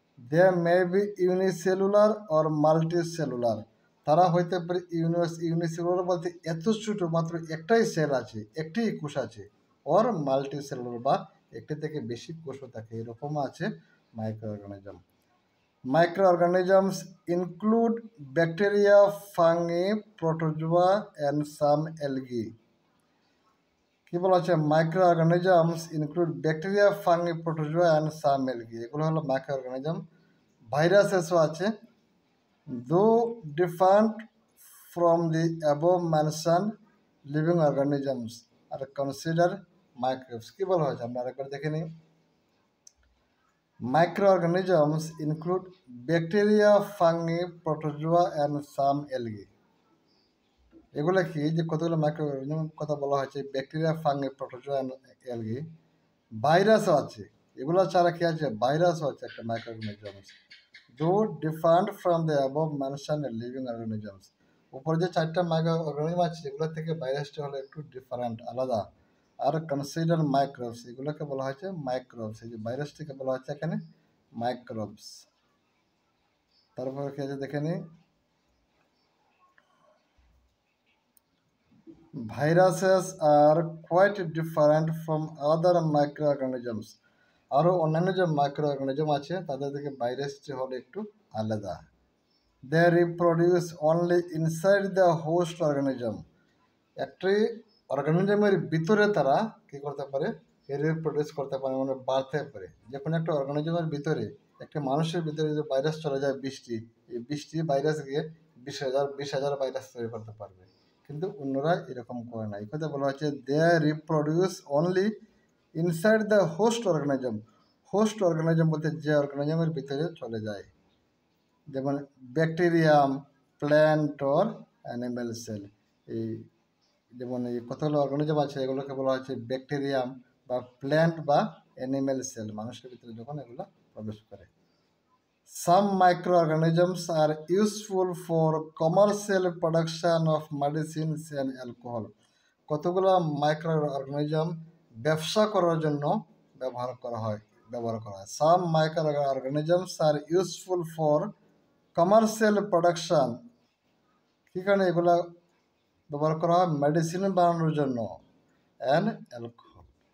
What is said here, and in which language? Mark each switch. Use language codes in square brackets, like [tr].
[en] they may be unicellular or multicellular, [bn] তারা হইতে পারে ইউনিসেলুলার বলতে এত ছোট মাত্র একটাই সেল আছে, একটাই কোষ আছে, অর মাল্টিসেলুলার বা একটি থেকে বেশি কোষও থাকে, এরকম আছে micro organism. [en] Microorganisms include bacteria, fungi, protozoa and some algae. [bn] কি বলা হচ্ছে, [en] micro organisms include bacteria, fungi, protozoa and some algae, [bn] এগুলো হলো মাইক্রো অর্গানিজম। ভাইরাসেসও আছে। [en] Though different from the above mention living organisms are consider microbes. [bn] কি বলা হয়েছে আমরা আরেকবার দেখে নিই। [en] Microorganisms include bacteria, fungi, protozoa, and some algae. [bn] এগুলো কি যে কতগুলো মাইক্রোঅর্গানিজম কথা বলা হয়েছে, ব্যাকটেরিয়া, ফাঙ্গি, প্রোটোজোয়া, অ্যালগি। ভাইরাসও আছে, এগুলো ছাড়া কি আছে, ভাইরাসও আছে একটা মাইক্রোঅর্গানিজমস। [en] Though different from the above mentioned living organisms. [bn] উপরে যে চারটা মাইক্রো অর্গানিজম আছে এগুলো থেকে ভাইরাসটা হলো একটু ডিফারেন্ট, আলাদা। [en] are consider microbes, [bn] এগুলোকে বলা হয়েছে মাইক্রোবস। এই যে ভাইরাসটিকে বলা হচ্ছে এখানে মাইক্রোবস। তারপরে কি আছে দেখে নিই। [en] Viruses are quite different from other microorganisms. [bn] আরও অন্যান্য যে মাইক্রোঅর্গানিজম আছে তাদের থেকে ভাইরাসটি হলো একটু আলাদা। [en] They reproduce only inside the host organism. [bn] একটি অর্গানিজমের ভিতরে তারা কি করতে পারে, রিপ্রোডিউস করতে পারে, মানে বাড়তে পারে। যে কোনো একটা অর্গানিজমের ভিতরে, একটা মানুষের ভিতরে যদি ভাইরাস চলে যায় বৃষ্টি, এই বৃষ্টি ভাইরাস গিয়ে 20,000 ভাইরাস তৈরি করতে পারবে, কিন্তু অন্যরা এরকম করে না। এই কথা বলা হচ্ছে [en] They reproduce only inside the host organism. [bn] Host organism বলতে যে অর্গানিজমের ভিতরে চলে যায়, যেমন bacterium, [en] Plant or animal cell. [bn] এই যেমন এই কতগুলো অর্গানিজম আছে এগুলোকে বলা হচ্ছে ব্যাকটেরিয়াম বা প্ল্যান্ট বা অ্যানিম্যাল সেল, মানুষের ভিতরে যখন এগুলো প্রবেশ করে। [en] Some microorganisms are useful for commercial production of medicines and alcohol. [bn] কতগুলো মাইক্রো অর্গানিজম ব্যবসা করার জন্য ব্যবহার করা হয়। [en] Some microorganisms are useful for commercial production, [bn] কি কারণে এগুলা ব্যবহার করা হয়, মেডিসিন বানানোর জন্য, অ্যান্ড অ্যালকোহল।